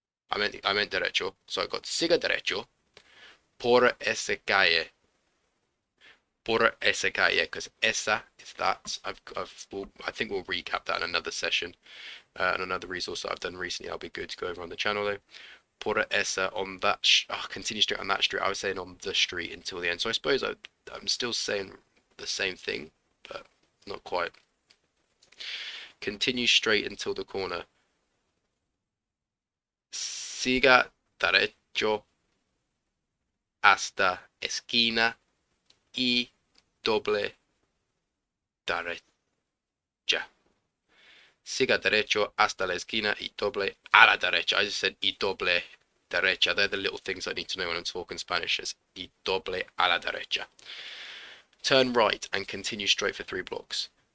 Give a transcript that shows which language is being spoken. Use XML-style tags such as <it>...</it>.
<en>I meant derecho. So I got</en> <es>siga derecho por esa calle. Por esa calle,</es> <en>because esa is that. I think we'll recap that in another session, and another resource that I've done recently. I'll be good to go over on the channel though.</en> <es>Por esa,</es> <en>on that. Continue straight on that street. I was saying on the street until the end. So I suppose I'm still saying the same thing, but not quite. Continue straight until the corner.</en> <es>Siga derecho hasta esquina y doble derecha. Siga derecho hasta la esquina y doble a la derecha.</es> <en>I just said</en> <es>y doble derecha.</es> <en>They're the little things I need to know when I'm talking Spanish. It's</en> <es>y doble a la derecha.</es> <en>Turn right and continue straight for 3 blocks.</en>